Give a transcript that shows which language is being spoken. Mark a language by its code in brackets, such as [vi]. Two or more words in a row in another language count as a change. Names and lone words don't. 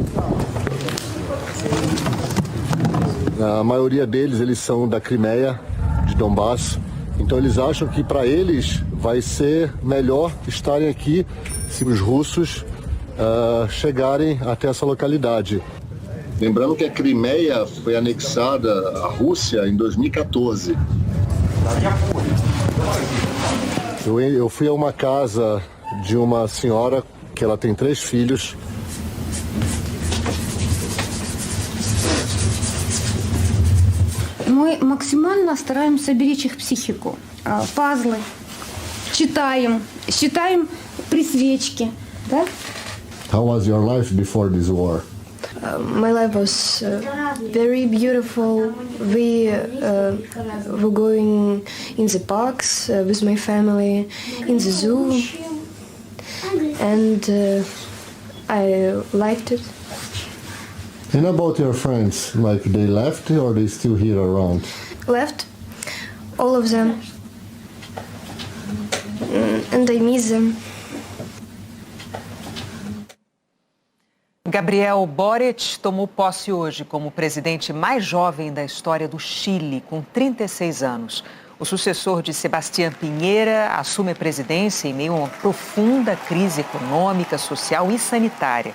[pt] A maioria deles, eles são da Crimeia, de Donbass, então eles acham que para eles vai ser melhor estarem aqui se os russos chegarem até essa localidade. Lembrando que a Crimeia foi anexada à Rússia em 2014. Eu fui a uma casa de uma senhora que ela tem 3 filhos. [ru] Мы максимально стараемся беречь их психику. Пазлы, считаем при свечке. Да? [en] How was your life before this war? My life was very beautiful. We were going in the parks with my family, in the zoo, and I liked it. And about your friends, like they left or they still here around? Left, all of them, and I miss them. [pt] Gabriel Boric tomou posse hoje como o presidente mais jovem da história do Chile, com 36 anos. O sucessor de Sebastián Piñera assume a presidência em meio a uma profunda crise econômica, social e sanitária.